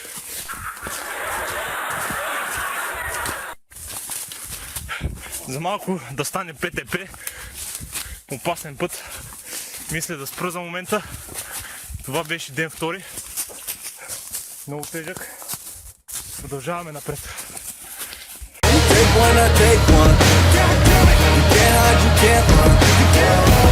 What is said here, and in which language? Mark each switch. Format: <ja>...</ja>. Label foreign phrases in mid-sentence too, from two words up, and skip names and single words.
<bg>За малко да стане ПТП. Опасен път. Мисля да спра за момента. Това беше ден втори. Много тежък. Продължаваме напред.</bg> <en>Take one, I take one. You can't hide, you can't run.</en>